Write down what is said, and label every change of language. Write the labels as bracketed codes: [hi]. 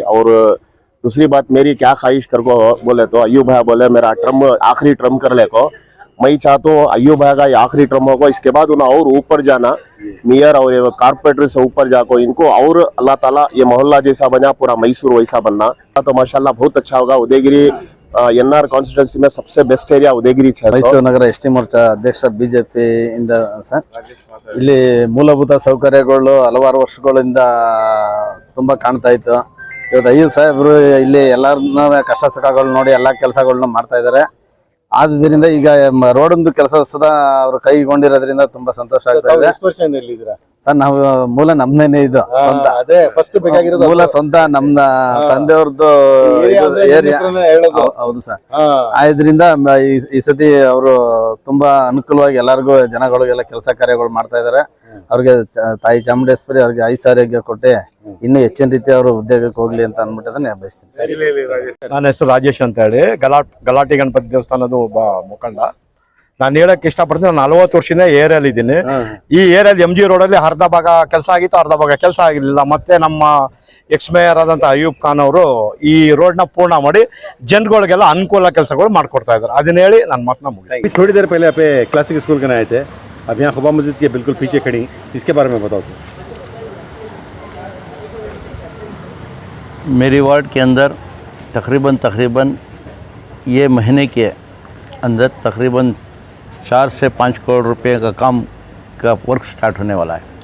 [hi] और दूसरी बात मेरी क्या ख्वाहिश कर को बोले तो अयूब भैया बोले मेरा ट्रम आखिरी ट्रम कर ले को मैं चाहता हूँ अय्यूब भाई का ये आखिरी टर्म होगा, इसके बाद उन्हें और ऊपर जाना, मेयर और कारपोरेटर से ऊपर जाको इनको और अल्लाह ताला ये मोहल्ला जैसा बना, पूरा मैसूर वैसा बनना तो माशाल्लाह बहुत अच्छा होगा। उदयगिरी एनआर कान्स्टिट्यूंसी में सबसे बेस्ट एरिया उदयगिरी [kn] ಮೈಸೂರು ನಗರ ಎಸ್ ಟಿ ಮೋರ್ಚಾ ಅಧ್ಯಕ್ಷ ಬಿಜೆಪಿ ಇಂದ ಸರ್, ಇಲ್ಲಿ ಮೂಲಭೂತ ಸೌಕರ್ಯಗಳು ಹಲವಾರು ವರ್ಷಗಳಿಂದ ತುಂಬಾ ಕಾಣ್ತಾ ಇತ್ತು. ಇವತ್ತು ಅಯ್ಯೂಬ್ ಸಾಹೇಬ್ರು ಇಲ್ಲಿ ಎಲ್ಲರನ್ನ ಕಷ್ಟ ಸುಖಗಳು ನೋಡಿ ಎಲ್ಲಾ ಕೆಲಸಗಳನ್ನ ಮಾಡ್ತಾ ಇದ್ದಾರೆ. ಆದ್ದರಿಂದ ಈಗ ರೋಡ್ ಒಂದು ಕೆಲಸ ಸದಾ ಅವರು ಕೈಗೊಂಡಿರೋದ್ರಿಂದ ತುಂಬಾ ಸಂತೋಷ ಆಗ್ತಾ ಇದೆ. ಎಷ್ಟು ವರ್ಷದಿಂದ ಇಲ್ಲಿದ್ದೀರಾ ಸರ್ ನಾವು ಮೂಲ ನಮ್ದೇನೆ ಇದು ಸ್ವಂತ, ಅದೇ ಫಸ್ಟ್ ಬೇಕಾಗಿರೋದು ಮೂಲ ಸ್ವಂತ ನಮ್ಮ ತಂದೆಯವ್ರದ್ದು ಏರಿಯಾ. ಹೌದು ಸರ್. ಆದ್ರಿಂದ ಈ ಸತಿ ಅವರು ತುಂಬಾ ಅನುಕೂಲವಾಗಿ ಎಲ್ಲರಿಗೂ ಜನಗಳಿಗೆಲ್ಲ ಕೆಲಸ ಕಾರ್ಯಗಳು ಮಾಡ್ತಾ ಇದ್ದಾರೆ. ಅವ್ರಿಗೆ ತಾಯಿ ಚಾಮುಂಡೇಶ್ವರಿ ಅವ್ರಿಗೆ ಐಶ್ವರ್ಯ ಕೊಟ್ಟೆ ಇನ್ನೂ ಹೆಚ್ಚಿನ ರೀತಿ ಅವರು ಉದ್ಯೋಗಕ್ಕೆ ಹೋಗ್ಲಿ ಅಂತ ಅಂದ್ಬಿಟ್ಟು ಬಯಸ್ತೀನಿ. ನನ್ನ ಹೆಸರು ರಾಜೇಶ್ ಅಂತ ಹೇಳಿ, ಗಲಾಟಿ ಗಣಪತಿ ದೇವಸ್ಥಾನದ ಒಬ್ಬ ಮುಖಂಡ. ನಾನು ಹೇಳಕ್ ಇಷ್ಟಪಡ್ತೀನಿ, ನಾನು 40 ವರ್ಷದಿಂದ ಏರಿಯಲ್ಲಿ ಇದ್ದೀನಿ. ಈ ಏರಿಯಾದ MG ರೋಡಲ್ಲಿ ಅರ್ಧ ಭಾಗ ಕೆಲಸ ಆಗಿತ್ತು, ಅರ್ಧ ಭಾಗ ಕೆಲಸ ಆಗಿರ್ಲಿಲ್ಲ. ಮತ್ತೆ ನಮ್ಮ ಎಕ್ಸ್ ಮೇಯರ್ ಆದಂತ ಅಯ್ಯೂಬ್ ಖಾನ್ ಅವರು ಈ ರೋಡ್ನ ಪೂರ್ಣ ಮಾಡಿ ಜನಗಳಿಗೆಲ್ಲ ಅನುಕೂಲ ಕೆಲಸಗಳು ಮಾಡ್ಕೊಡ್ತಾ ಇದ್ದಾರೆ. ಅದನ್ನ ಹೇಳಿ ನನ್ನ ಮಾತನ್ನ ಮುಗಿಸ್ತೀನಿ. [hi] थोड़ी देर पहले आप क्लासिक स्कूल के आए थे, अब यहाँ खुबा मस्जिद के बिल्कुल पीछे खड़ी, इसके बारे में बताओ सर। मेरी वार्ड के अंदर तकरीबन ये महीने के अंदर तकरीबन 4 से 5 करोड़ रुपए का काम का वर्क स्टार्ट होने वाला है।